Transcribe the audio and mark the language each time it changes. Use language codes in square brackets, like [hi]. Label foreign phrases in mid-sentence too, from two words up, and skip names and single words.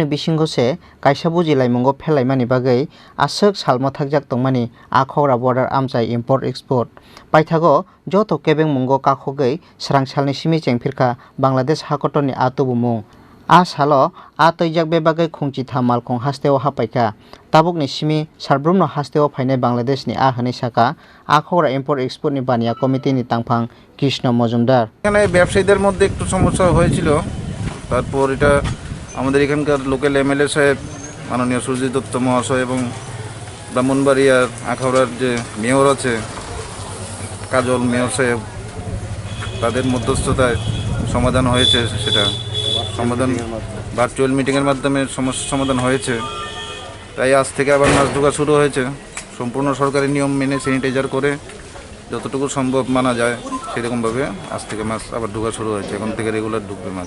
[trp] bisingo se kaisa buji laimungo phelaimani bagai asuk salmo thakjak tongmani Khorang border amchai [en] import export [trp] paithago joto kebeng mungo kakhogei Sangrongsalni Simi Chengphirkha Bangladesh Hakotorni Tubumung salo toijak bebagai khungchi thamal khung hasteo hapaika tabukni Simi sarbrumno hasteo phaine Bangladesh ni ahani saka Khorang [en] import export [trp] ni bania committee ni tangphang Krishna Mojumdar [bn] এখানে ব্যবসায়ীদের মধ্যে একটু সমস্যা হয়েছিল তারপর এটা আমাদের এখানকার [en] local MLA [bn] সাহেব মাননীয় সুজিত দত্ত মহাশয় এবং ব্রাহ্মণবাড়িয়ার আখাউড়ার যে মেয়র আছে কাজল মেয়র সাহেব তাদের মধ্যস্থতায় সমাধান হয়েছে সেটা সমাধান ভার্চুয়াল মিটিংয়ের মাধ্যমে সমস্যার সমাধান হয়েছে তাই আজ থেকে আবার মাছ ঢোকা শুরু হয়েছে সম্পূর্ণ সরকারি নিয়ম মেনে স্যানিটাইজার করে যতটুকু সম্ভব মানা যায় সেরকমভাবে আজ থেকে মাছ আবার ঢোকা শুরু হয়েছে এখন থেকে রেগুলার ঢুকবে মাছ